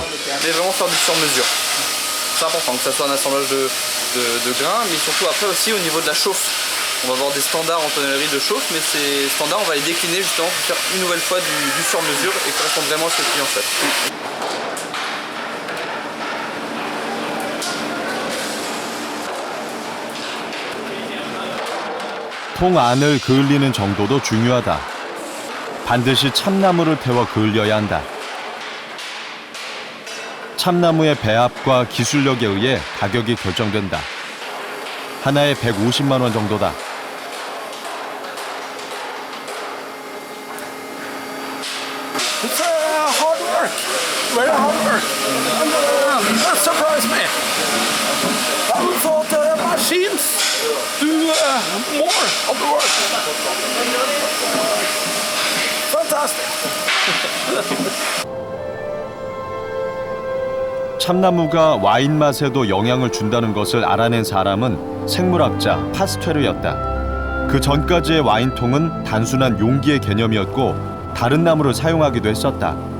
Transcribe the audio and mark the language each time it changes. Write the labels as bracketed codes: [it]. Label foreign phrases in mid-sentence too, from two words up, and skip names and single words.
[fr] Mais vraiment faire du sur-mesure. C'est important que ça soit un assemblage de grains, mais surtout après aussi au niveau de la chauffe. On va avoir des standards en tonnellerie de chauffe, mais ces standards on va les décliner justement pour faire une nouvelle fois du sur-mesure et correspondre vraiment à ce que le client souhaite. [ko] 통 안을 그을리는 정도도 중요하다. 반드시 참나무를 태워 그을려야 한다. 참나무의 배합과 기술력에 의해 가격이 결정된다. 하나에 150만 원 정도다. [en] It's hard work, very hard work. That surprised me. I would thought machines do more of the work. Fantastic. [ko] 참나무가 와인 맛에도 영향을 준다는 것을 알아낸 사람은 생물학자 파스테르였다. 그 전까지의 와인통은 단순한 용기의 개념이었고 다른 나무를 사용하기도 했었다.